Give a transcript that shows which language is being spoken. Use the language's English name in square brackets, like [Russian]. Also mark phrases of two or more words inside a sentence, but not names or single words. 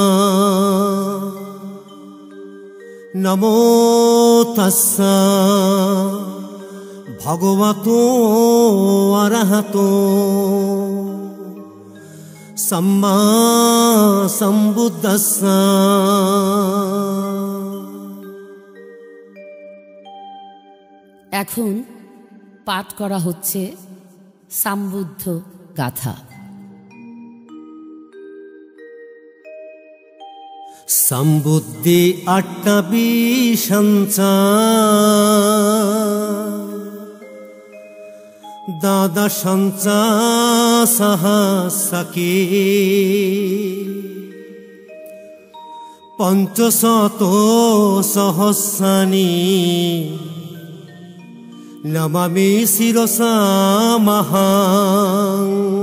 [Pali] नमो तस्सा भगवतो अरहतो सम्मा सम्बुद्धस्सा। [Bangla] এখন পাঠ করা হচ্ছে সাম্বুদ্ধ গাথা। [Pali] सम्बुद्धि अट्टविंशञ्चा द्वादशञ्चा सहस्रके पञ्चशतो सहस्राणि नमामि शिरसा महां।